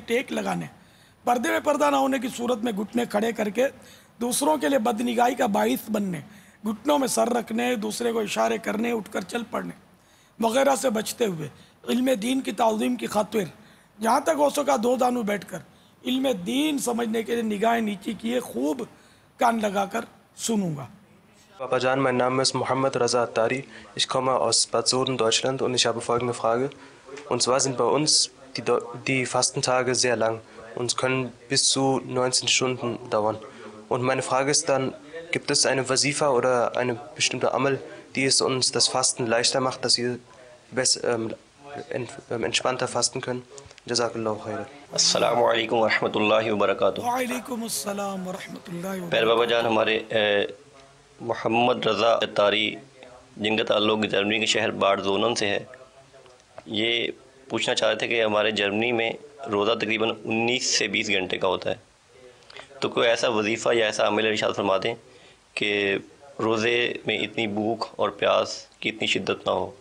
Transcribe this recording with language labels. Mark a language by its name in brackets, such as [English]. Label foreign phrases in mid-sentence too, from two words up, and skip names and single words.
[Urdu] ٹیک لگانے، پردے میں پردہ نہ ہونے کی صورت میں گھٹنے کھڑے کر کے دوسروں کے لیے بدنگاہی کا باعث بننے، گھٹنوں میں سر رکھنے، دوسرے کو اشارے کرنے، اٹھ کر چل پڑنے وغیرہ سے بچتے ہوئے علم دین کی تعظیم کی خاطر جہاں تک ہو سکا دو دانوں بیٹھ کر علم دین سمجھنے کے لیے نگاہیں نیچی کیے خوب کان لگا کر سنوں گا۔ [German] Papa Jan, mein Name ist Mohammed Raza Attari. Ich komme aus Bad Soden, Deutschland und ich habe folgende Frage. Und zwar sind bei uns die Fastentage sehr lang und können bis zu 19 Stunden dauern. Und meine Frage ist dann, gibt es eine Wasifa oder eine bestimmte Amal, die es uns das Fasten leichter macht, dass wir entspannter fasten können? [Arabic] جزاك الله خيرا. السلام علیکم ورحمۃ اللہ وبرکاتہ۔ وعلیکم السلام ورحمۃ اللہ [Urdu] پیر [Arabic] وبرکاتہ۔ [Urdu] بابا جان، ہمارے محمد رضا اتاری جن کا تعلق جرمنی کے شہر باڈ زونن سے ہے، یہ پوچھنا چاہ رہے تھے کہ ہمارے جرمنی میں روزہ تقریباً 19 سے 20 گھنٹے کا ہوتا ہے، تو کوئی ایسا وظیفہ یا ایسا عمل ارشاد فرما دیں کہ روزے میں اتنی بھوک اور پیاس کی اتنی شدت نہ ہو۔